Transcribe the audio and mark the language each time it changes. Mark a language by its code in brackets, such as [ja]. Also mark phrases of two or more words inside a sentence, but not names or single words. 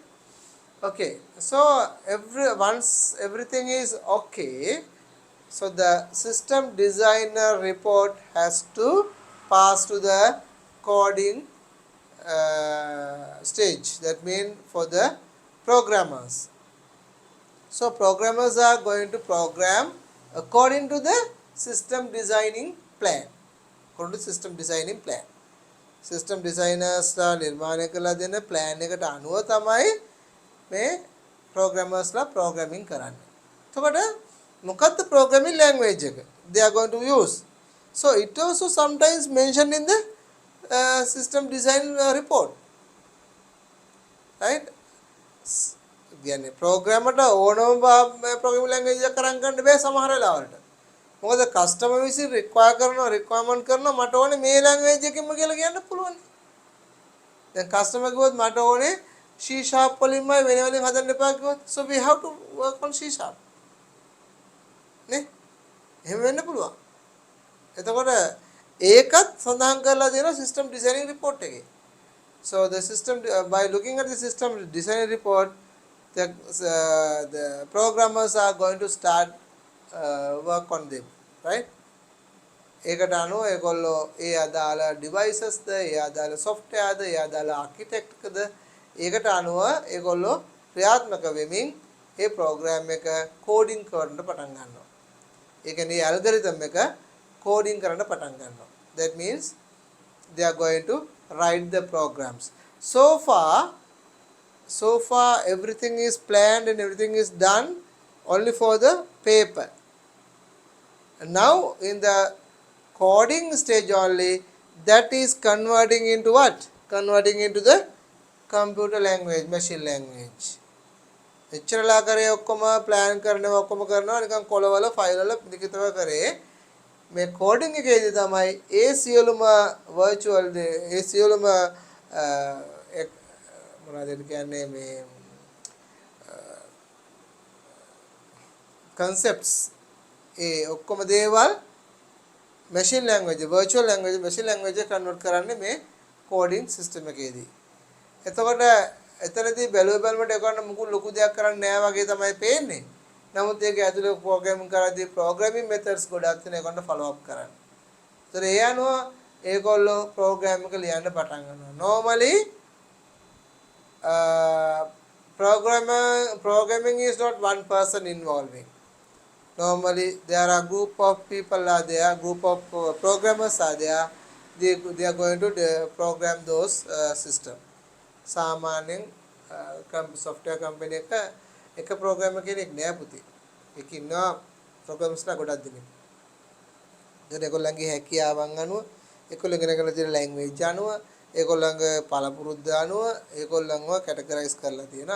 [en] Okay, so once everything is okay, so the system designer report has to pass to the coding stage. That means for the programmers. So programmers are going to program according to the system designing plan. According to system designing plan. System designers [si] නිර්මාණය කළ දෙන plan එකට අනුව තමයි මේ programmers ලා programming කරන්නේ. එතකොට මොකක්ද [en] programming language [si] එක? [en] They are going to use. So it also sometimes mentioned in the system design report. Right? [si] කියන්නේ program එකට ඕනම [en] programming language [si] එක කරන් ගන්න බෑ සමහර වෙලාවට. මොකද customer විසින් requirement කරනවා මට ඕනේ මේ language එකකින්ම කියලා කියන්න පුළුවන්. දැන් customer කිව්වොත් මට ඕනේ C# වලින්මයි වෙන වලින් හදන්න එපා කිව්වොත්, [en] so we have to work on C#. [si] නේ? එහෙම වෙන්න පුළුවන්. එතකොට ඒකත් සඳහන් කරලා දෙනවා [en] system designing report [si] එකේ. [en] So the system by looking at the system design report, the programmers are going to start work on them, right? [si] ඒකට අනුව ඒගොල්ලෝ ඒ අදාළ devices ද ඒ අදාළ software ද ඒ අදාළ architect ද ඒකට අනුව ඒගොල්ලෝ ක්‍රියාත්මක වෙමින් ඒ program එක coding කරන්න පටන් ගන්නවා. ඒ කියන්නේ algorithm එක coding කරන්න පටන් ගන්නවා. [en] That means they are going to write the programs. So far everything is planned and everything is done only for the paper. And now in the coding stage only, that is converting into what? Converting into the computer language, machine language. [si] එච්චරලා කරේ ඔක්කොම plan කරනවා ඔක්කොම කරනවා නිකන් කොළවල ෆයිල් වල ලිඛිතව කරේ මේ coding එකේදී තමයි ඒ සියලුම virtual ඒ සියලුම මොනවද කියන්නේ මේ concepts ඒ ඔක්කොම දේවල් [en] machine language virtual language machine language convert [si] කරන්නේ මේ [en] coding system [si] එකේදී. එතකොට එතනදී බැලුව බැලමට ඒකට මුකුත් ලොකු දෙයක් කරන්න නෑ වගේ තමයි පේන්නේ. නමුත් ඒක ඇතුලේ programming කරද්දී [en] programming methods [si] ගොඩක් තියෙන ඒකට [en] follow up [si] කරන්න. ඒතර ඒ අනුව ඒගොල්ලෝ program එක ලියන්න පටන් ගන්නවා. [en] Normally programming is not one person involving. Normally there are group of people are there, group of programmers are there. They are going to program those system. [si] සාමාන්‍යයෙන් [en] software company [si] එක programmer කෙනෙක් නෑ පුතේ. ඒක ඉන්නවා programmers ලා ගොඩක් දෙනෙක්. ඒකට ඒගොල්ලන්ගේ හැකියාවන් අනුව ඒගොල්ලෝ ඉගෙන ගන්න තියෙන language අනුව ඒගොල්ලන්ගේ පළපුරුද්ද අනුව ඒගොල්ලන්ව categorize කරලා තියෙනවා.